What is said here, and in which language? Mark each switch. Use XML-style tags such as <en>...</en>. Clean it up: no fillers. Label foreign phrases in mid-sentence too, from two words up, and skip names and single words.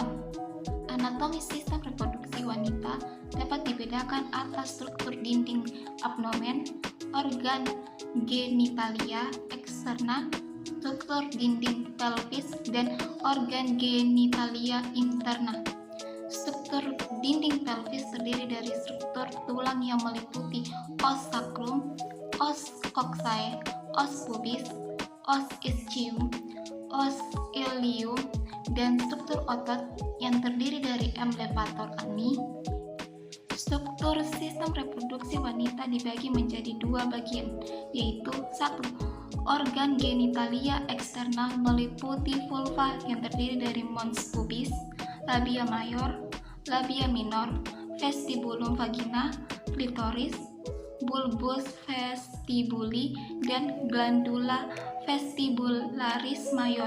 <id>Anatomi sistem reproduksi wanita dapat dibedakan atas struktur dinding abdomen, organ genitalia eksterna, struktur dinding pelvis, dan organ genitalia interna. Struktur dinding pelvis terdiri dari struktur tulang yang meliputi os sacrum, os coccyx, os pubis, os ischium, os ilium, dan struktur otot yang terdiri dari levator ani. Struktur sistem reproduksi wanita dibagi menjadi dua bagian, yaitu 1. Organ genitalia eksternal meliputi vulva yang terdiri dari mons pubis, labia mayor, labia minor, vestibulum vagina, klitoris, bulbus vestibuli, dan glandula vestibularis mayor.</id>